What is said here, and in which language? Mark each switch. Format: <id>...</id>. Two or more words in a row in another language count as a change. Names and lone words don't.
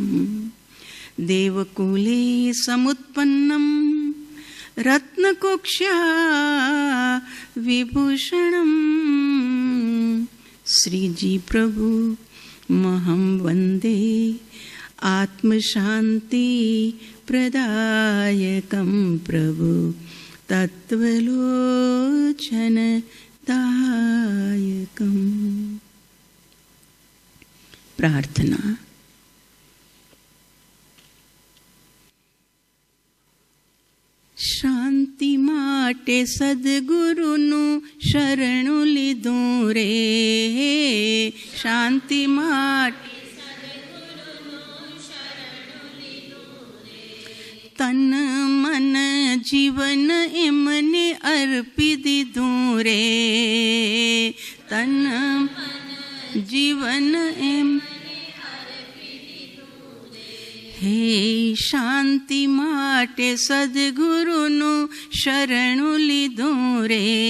<sa>देवकुले समुत्पन्नं रत्नकुक्ष्या विभूषणं श्रीजी प्रभु महं वन्दे आत्मशान्ति प्रदायकं प्रभु तत्त्वलोचनदायकम्।</sa> <gu>प्रार्थना। શાંતિ માટે સદ્ગુરુનું શરણું લીધું રે। શાંતિ માટે તન મન જીવન એમને અર્પી દીધું રે। તન જીવન એમ હે શાંતિ માટે સદ્ગુરુનું શરણું લીધું રે।</gu>